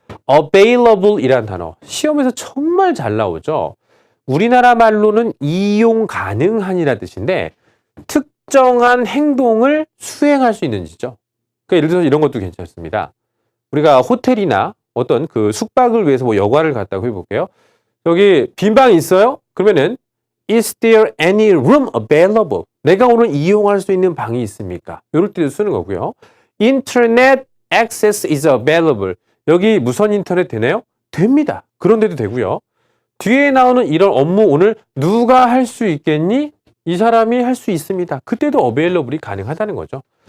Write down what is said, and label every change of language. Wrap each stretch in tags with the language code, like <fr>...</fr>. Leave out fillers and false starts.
<ko>available 이라는 단어. 시험에서 정말 잘 나오죠. 우리나라 말로는 이용 가능한이라는 뜻인데 특정한 행동을 수행할 수 있는지죠. 그러니까 예를 들어서 이런 것도 괜찮습니다. 우리가 호텔이나 어떤 그 숙박을 위해서 뭐 여관을 갔다고 해볼게요. 여기 빈 방이 있어요? 그러면은</ko> <en>Is there any room available?</en> <ko>내가 오늘 이용할 수 있는 방이 있습니까? 이럴 때도 쓰는 거고요.</ko> <en>Internet access is available.</en> <ko>여기 무선 인터넷 되나요? 됩니다. 그런데도 되고요. 뒤에 나오는 이런 업무 오늘 누가 할 수 있겠니? 이 사람이 할 수 있습니다. 그때도 available이 가능하다는 거죠.</ko>